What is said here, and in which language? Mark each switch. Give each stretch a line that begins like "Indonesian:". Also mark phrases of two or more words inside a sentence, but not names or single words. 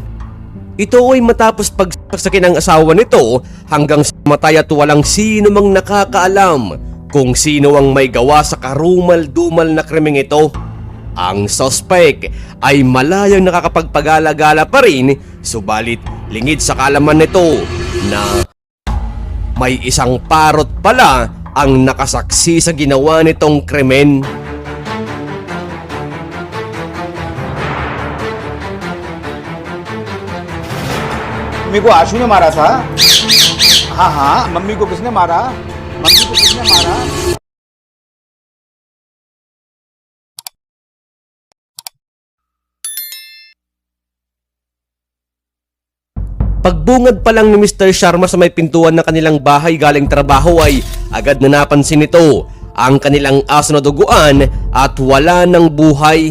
Filipino: Ito ay matapos pagsaksakin ng asawa nito hanggang sa matay at walang sino mang nakakaalam kung sino ang may gawa sa karumal-dumal na krimeng ito. Ang suspect ay malayang nakakapagpagala-gala pa rin, subalit lingid sa kaalaman nito na may isang parot pala ang nakasaksi sa ginawa nitong krimen.
Hindi: मम्मी को आशु ने मारा था। हाँ हाँ, मम्मी को किसने मारा? मम्मी को किसने मारा?
Filipino: Pagbungad pa lang ni Mr. Sharma sa may pintuan ng kanilang bahay galing trabaho ay agad na napansin nito ang kanilang aso na duguan at wala ng buhay.